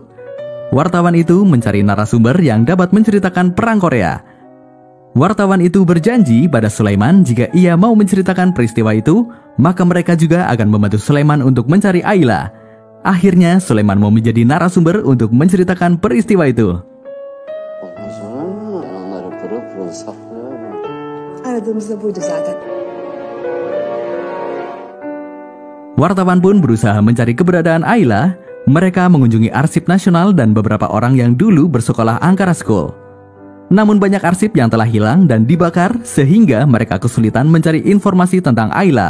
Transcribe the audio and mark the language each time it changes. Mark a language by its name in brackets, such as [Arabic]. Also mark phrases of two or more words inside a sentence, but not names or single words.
[Indonesian] Wartawan itu mencari narasumber yang dapat menceritakan perang Korea. Wartawan itu berjanji pada Sulaiman jika ia mau menceritakan peristiwa itu, maka mereka juga akan membantu Sulaiman untuk mencari Ayla. Akhirnya Sulaiman mau menjadi narasumber untuk menceritakan peristiwa itu. [Turkish] Ondan sonra ben onları pırıl pırıl saklıyorum. Aradığımız da buydu zaten. [Indonesian] Wartawan pun berusaha mencari keberadaan Ayla. Mereka mengunjungi arsip nasional dan beberapa orang yang dulu bersekolah Ankara School. Namun banyak arsip yang telah hilang dan dibakar sehingga mereka kesulitan mencari informasi tentang Ayla.